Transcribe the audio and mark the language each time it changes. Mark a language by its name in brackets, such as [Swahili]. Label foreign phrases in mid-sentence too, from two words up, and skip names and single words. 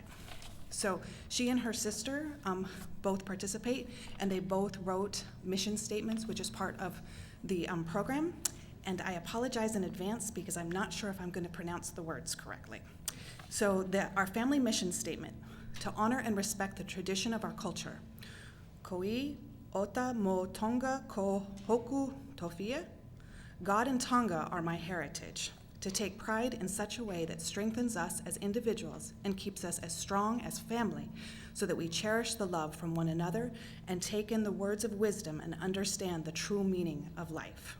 [English] So she and her sister both participate, and they both wrote mission statements, which is part of the program. And I apologize in advance because I'm not sure if I'm going to pronounce the words correctly. So our family mission statement: to honor and respect the tradition of our culture. [Tongan] Koi ota mo Tonga ko hoku Sophia. [English] God and Tonga are my heritage. To take pride in such a way that strengthens us as individuals and keeps us as strong as family, so that we cherish the love from one another and take in the words of wisdom and understand the true meaning of life.